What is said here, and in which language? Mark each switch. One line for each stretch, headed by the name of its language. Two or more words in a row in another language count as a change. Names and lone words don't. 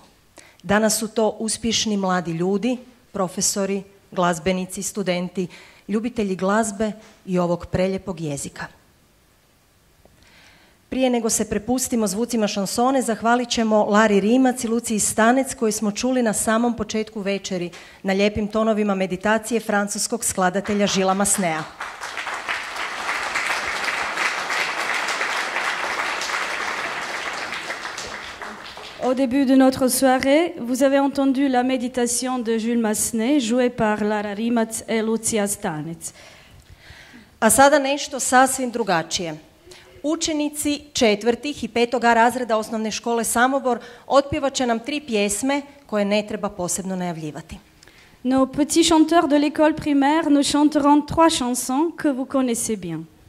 Croatian: Danas su to uspješni mladi ljudi, profesori, glazbenici, studenti, ljubitelji glazbe i ovog preljepog jezika. Prije nego se prepustimo zvucima šansone, zahvalit ćemo Lari Rimac i Luciji Stanec koji smo čuli na samom početku večeri na lijepim tonovima meditacije francuskog skladatelja Gillesa Massenea.
French: Au début de notre soirée, vous avez entendu la méditation de Jules Massenet, jouée par Lara Rimac et Lucia Stanec.
Croatian: A sada nešto sasvim drugačije. Učenici 4. i 5. razreda osnovne škole Samobor otpjevat će nam 3 pjesme koje ne treba posebno najavljivati.
French: Nos petits chanteurs de l'école primaire nous chanteront 3 chansons que vous connaissez bien.